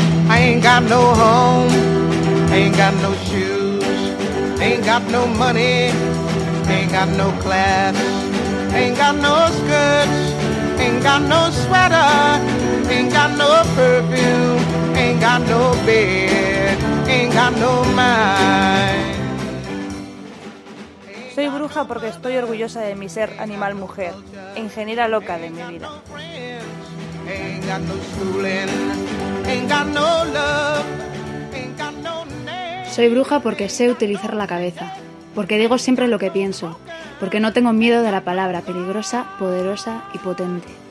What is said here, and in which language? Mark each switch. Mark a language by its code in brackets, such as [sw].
[en] Ain't got no home, ain't got no shoes, ain't got no money, ain't got no class, ain't got no skirts, ain't got no sweater, ain't got no perfume, ain't got no bed, ain't got no mind. [es] Soy bruja porque estoy orgullosa de mi ser animal mujer, ingeniera loca de mi vida. [en] Ain't got no schooling, ain't got no love, ain't got no name. [es] Soy bruja porque sé utilizar la cabeza, porque digo siempre lo que pienso, porque no tengo miedo de la palabra peligrosa, poderosa y potente.